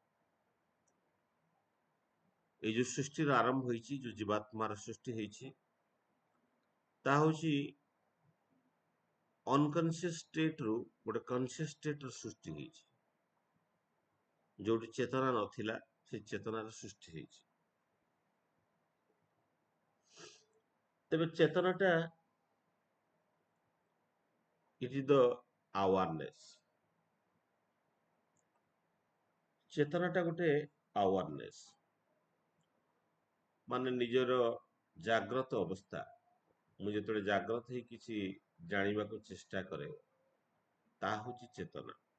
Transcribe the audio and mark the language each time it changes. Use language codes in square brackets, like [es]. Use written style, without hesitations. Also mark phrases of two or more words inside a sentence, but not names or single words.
[or] ଏଇ ଯୋଉ ସୃଷ୍ଟିର ଆରମ୍ଭ ହେଇଛି, ଯୋଉ ଜୀବାତ୍ମାର ସୃଷ୍ଟି ହେଇଛି, ତାହା ହଉଛି [en] unconscious state [or] ରୁ ଗୋଟେ [en] conscious state [or] ର ସୃଷ୍ଟି ହେଇଛି। ଯୋଉଠି ଚେତନା ନଥିଲା, ସେ ଚେତନାର ସୃଷ୍ଟି ହେଇଛି। ତେବେ ଚେତନାଟା, [en] it is the awareness। [or] ଚେତନାଟା ଗୋଟେ awareness, ମାନେ ନିଜର ଜାଗ୍ରତ ଅବସ୍ଥା। ମୁଁ ଯେତେବେଳେ ଜାଗ୍ରତ ହେଇ କିଛି ଜାଣିବାକୁ ଚେଷ୍ଟା କରେ, ତାହା ହଉଛି ଚେତନା।